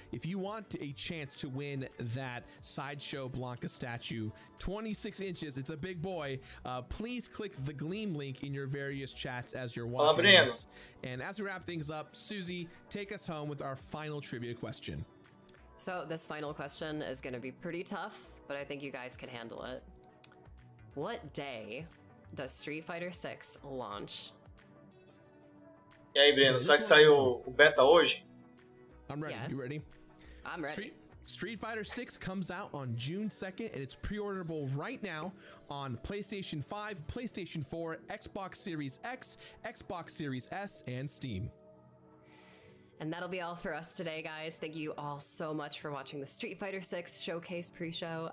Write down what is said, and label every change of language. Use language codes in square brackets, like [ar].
[en] If you want a chance to win that Sideshow Blanca statue, 26 inches, it's a big boy, please click the Gleam link in your various chats as you're watching this. And as we wrap things up, Susie, take us home with our final trivia question. So this final question is going to be pretty tough, but I think you guys can handle it. What day does Street Fighter 6 launch? [pt] E aí, Breno, será que saiu o beta hoje? [en] I'm ready. Yes. You ready? I'm ready. Street Fighter 6 comes out on June 2nd, and it's pre-orderable right now on PlayStation 5, PlayStation 4, Xbox Series X, Xbox Series S, and Steam. And that'll be all for us today, guys. Thank you all so much for watching the Street Fighter 6 Showcase pre-show.